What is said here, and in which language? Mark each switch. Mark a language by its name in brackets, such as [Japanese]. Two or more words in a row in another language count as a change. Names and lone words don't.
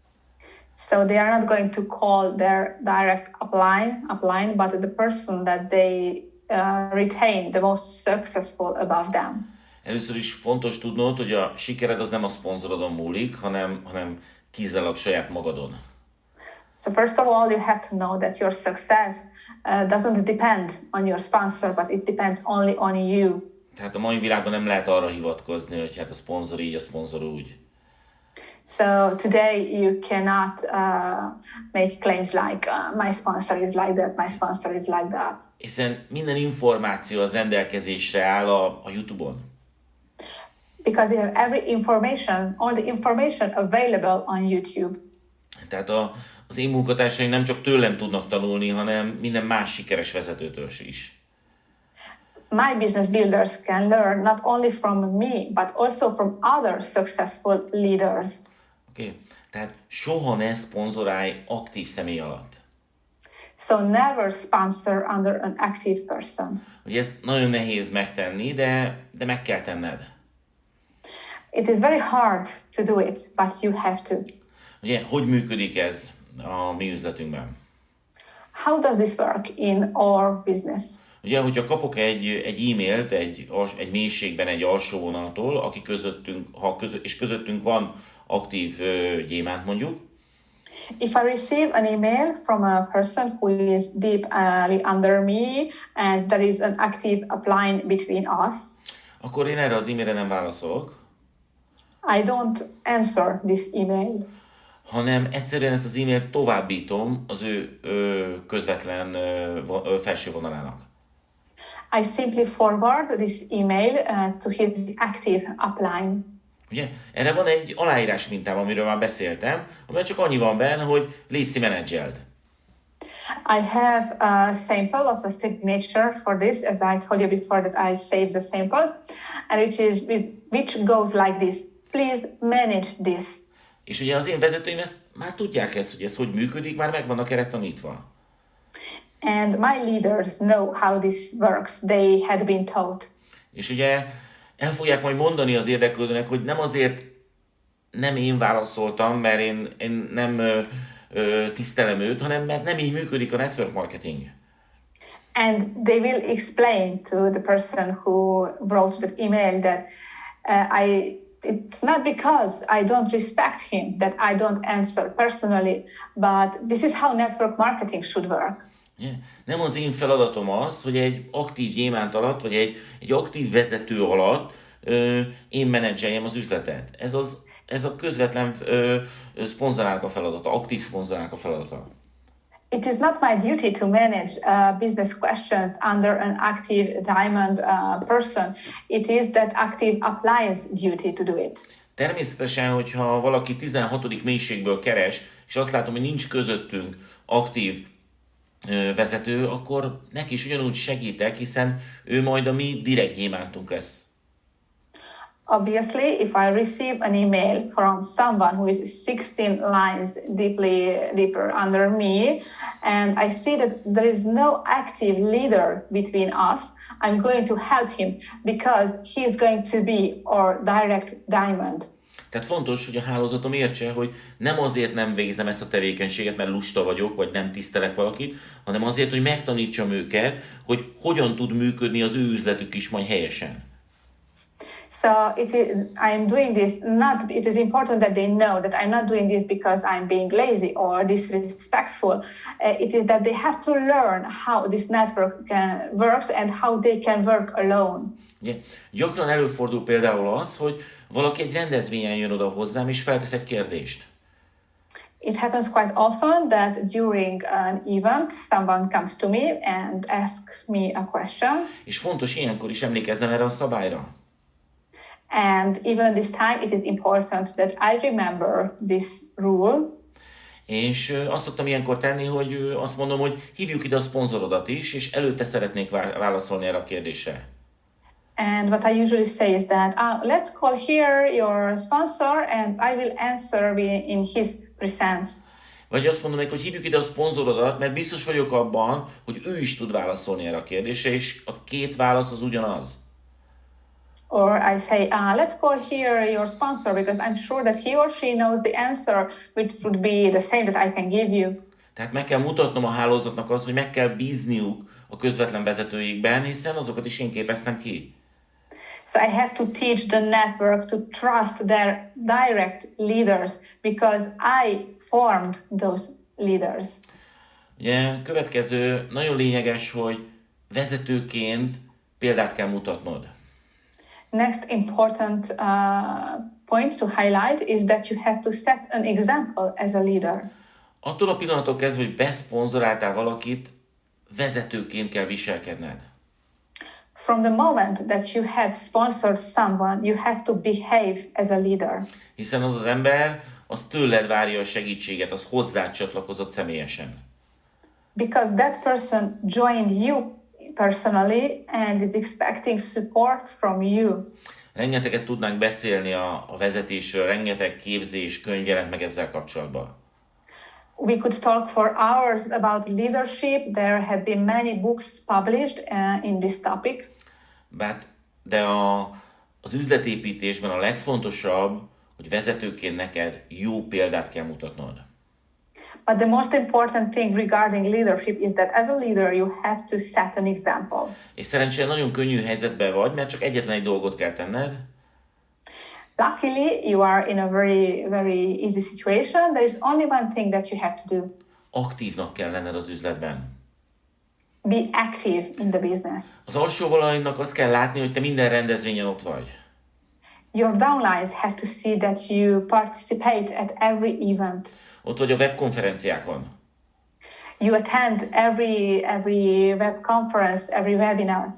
[English] So they are not going to call their direct upline, but the person that they retain the most successful above them. [Hungarian] Először is fontos tudnod, hogy a sikered az nem a szponzorodon múlik, hanem kizárólag saját magadon. [English] So first of all, you have to know that your success doesn't depend on your sponsor, but it depends only on you. [Hungarian] Tehát a mai világban nem lehet arra hivatkozni, hogy hát a szponzor így, a szponzor úgy. [English] So today you cannot make claims like my sponsor is like that, my sponsor is like that. [Hungarian] Hiszen minden információ az rendelkezésre áll a YouTube-on. [English] Because you have all the information available on YouTube. [Hungarian] Tehát az én munkatársaim nem csak tőlem tudnak tanulni, hanem minden más sikeres vezetőtől is. [English] My business builders can learn not only from me, but also from other successful leaders. [Hungarian] Oké. Tehát soha ne szponzorálj aktív személy alatt. [English] So never sponsor under an active person. [Hungarian] Ugye ezt nagyon nehéz megtenni, de meg kell tenned. [English] It is very hard to do it, but you have to. [Hungarian] Ugye, hogy működik ez a mi üzletünkben? [English] How does this work in our business? [Hungarian] Ugye, hogyha kapok egy e-mailt egy mélységben egy alsó vonaltól, aki közöttünk van aktív gyémánt mondjuk. [English] If I receive an email from a person who is deeply under me and there is an active upline between us, [Hungarian] akkor én erre az e-mailre nem válaszolok. [English] I don't answer this email. [Hungarian] Hanem egyszerűen ezt az e-mailt továbbítom az ő közvetlen felső vonalának. [English] I simply forward this email to his active upline. [Hungarian] Ugye? Erre van egy aláírás mintám, amiről már beszéltem, amely csak annyi van benne, hogy légy menedzseld. [English] I have a sample of a signature for this, as I told you before that I saved the samples, and which goes like this. Please manage this. [Hungarian] És ugye az én vezetőim ezt már tudják hogy ez hogy működik, már meg vannak erre tanítva. [English] And my leaders know how this works. They had been taught. [Hungarian] És ugye el fogják majd mondani az érdeklődőnek, hogy nem azért nem én válaszoltam, mert én nem tisztelem őt, hanem mert nem így működik a [English] network marketing. And they will explain to the person who wrote that email that it's not because I don't respect him that I don't answer personally, but this is how network marketing should work. Yeah. [Hungarian] Nem az én feladatom az, hogy egy aktív gyémánt alatt, vagy egy aktív vezető alatt én menedzseljem az üzletet. Ez a közvetlen szponzorálnak a feladata, aktív szponzorálnak a feladata. [English] It is not my duty to manage business questions under an active diamond person. It is that active upline's duty to do it. [Hungarian] Természetesen, hogyha valaki 16. mélységből keres, és azt látom, hogy nincs közöttünk aktív vezető, akkor neki is ugyanúgy segítek, hiszen ő majd a mi direkt gyémántunk lesz. [English] Obviously, if I receive an email from someone who is 16 lines deeper under me, and I see that there is no active leader between us, I'm going to help him because he's going to be our direct diamond. [Hungarian] Tehát fontos, hogy a hálózatom értse, hogy nem azért nem végzem ezt a tevékenységet, mert lusta vagyok, vagy nem tisztelek valakit, hanem azért, hogy megtanítsam őket, hogy hogyan tud működni az ő üzletük is majd helyesen. [English] So I'm doing this not, it is important that they know that I'm not doing this because I'm being lazy or disrespectful. It is that they have to learn how this network works and how they can work alone. [Hungarian] Ugye, gyakran előfordul például az, hogy valaki egy rendezvényen jön oda hozzám, és feltesz egy kérdést. [English] It happens quite often that during an event, someone comes to me and asks me a question. [Hungarian] És fontos ilyenkor is emlékeznem erre a szabályra. [English] And even this time, it is important that I remember this rule. [Hungarian] És azt szoktam ilyenkor tenni, hogy azt mondom, hogy hívjuk ide a szponzorodat is, és előtte szeretnék válaszolni erre a kérdésre. [English] And what I usually say is that, let's call here your sponsor and I will answer in his presence. [Hungarian] Vagy azt mondom neki, hogy hívjuk ide a szponzorodat, mert biztos vagyok abban, hogy ő is tud válaszolni erre a kérdésre, és a két válasz az ugyanaz. [English] Or I say, let's call here your sponsor because I'm sure that he or she knows the answer, which would be the same that I can give you. [Hungarian] Tehát meg kell mutatnom a hálózatnak azt, hogy meg kell bízniuk a közvetlen vezetőikben, hiszen azokat is én képeztem ki. [English] So I have to teach the network to trust their direct leaders because I formed those leaders. [Hungarian] Ugye, következő, nagyon lényeges, hogy vezetőként példát kell mutatnod. [English] Next important point to highlight is that you have to set an example as a leader. [Hungarian] Attól a pillanattól kezdve, hogy beszponzoráltál valakit, vezetőként kell viselkedned. [English] From the moment that you have sponsored someone, you have to behave as a leader. [Hungarian] Hiszen az az ember, az tőled várja a segítséget, az hozzád csatlakozott személyesen. [English] Because that person joined you personally and is expecting support from you. [Hungarian] Rengeteget tudnánk beszélni a vezetésről, rengeteg képzés, könyv jelent meg ezzel kapcsolatban. [English] We could talk for hours about leadership. There have been many books published in this topic. [Hungarian] De az üzletépítésben a legfontosabb, hogy vezetőként neked jó példát kell mutatnod. [English] But the most important thing regarding leadership is that as a leader you have to set an example. [Hungarian] És szerencsére nagyon könnyű helyzetben vagy, mert csak egyetlen egy dolgot kell tenned. [English] Luckily, you are in a very, very easy situation. There is only one thing that you have to do. [Hungarian] Aktívnak kell lenned az üzletben. [English] Be active in the business. [Hungarian] Az alsó valakinak azt kell látni, hogy te minden rendezvényen ott vagy. [English] Your downlines have to see that you participate at every event. [Hungarian] Ott vagy a webkonferenciákon. [English] You attend every web conference, every webinar.